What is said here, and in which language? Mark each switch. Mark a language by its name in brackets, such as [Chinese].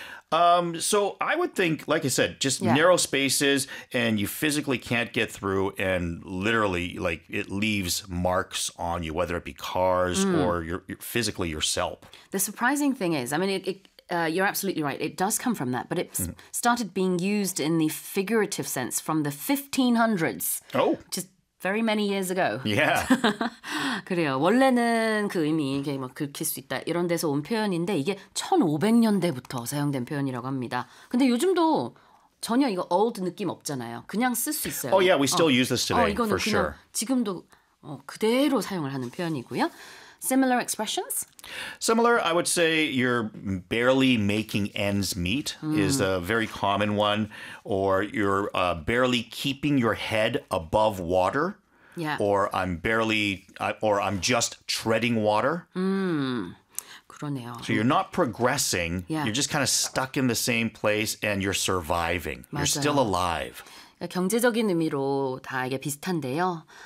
[English] So I would think, like I said, just narrow spaces and you physically can't get through and literally like it leaves marks on you, whether it be cars or your physically yourself. The surprising thing is, I mean, you're absolutely right. It does come from that, but it started being used in the figurative sense from the 1500s. Oh, just very many years ago. Yeah. [Korean] 그래요. 원래는 그 의미 이게 막 긁힐 수 있다 이런 데서 온 표현인데 이게 1500년대부터 사용된 표현이라고 합니다. 근데 요즘도 전혀 이거 old 느낌 없잖아요. 그냥 쓸 수 있어요. [English] Oh yeah, we still use this today for sure. [Korean] 지금도 그대로 사용을 하는 표현이고요. [English] Similar expressions? Similar, I would say you're barely making ends meet is a very common one. Or you're barely keeping your head above water. Yeah. Or I'm just treading water. [Korean] 그러네요. [English] So you're not progressing. Yeah. You're just kind of stuck in the same place and you're surviving. [Korean] 맞아요. [English] You're still alive. [Korean] 경제적인 의미로 다 이게 비슷한데요.